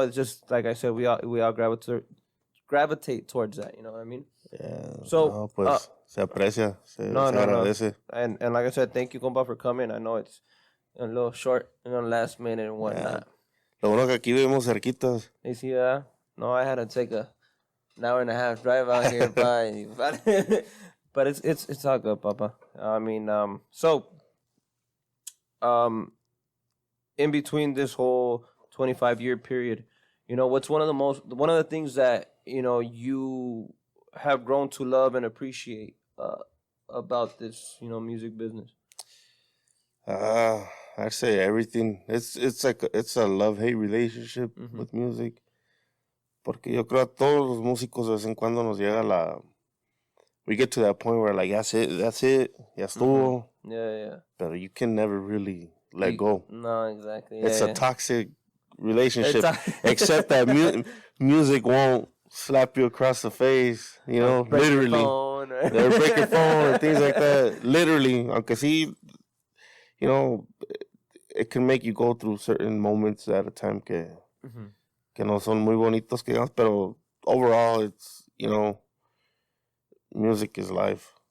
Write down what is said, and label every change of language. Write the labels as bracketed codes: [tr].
[en] It's just like I said, we all gravitate towards that. You know what I mean? Yeah. So, [es] no, pues se aprecia, se agradece. [en] And like I said, thank you, compa, for coming. I know it's a little short, last minute and whatnot. [es] Lo bueno que aquí vivimos cerquitas. [en] You see that? No, I had to take an hour and a half drive out here, but it's all good, Papa. I mean, in between this whole 25-year period, what's one of the things that you have grown to love and appreciate about this music business? I'd say everything. It's a love-hate relationship with music. [es] Porque yo creo a todos los músicos de vez en cuando nos llega [en] we get to that point where like that's it, ya [es] estuvo. [en] Yeah. But you can never really let go. No, exactly. It's a toxic relationship, except that music won't slap you across the face, literally. They'll break your phone and things like that. Literally, [es] aunque sí, [en] it can make you go through certain moments at a time [es] que no son muy bonitos, que digamos, [en] pero overall, it's, music is life.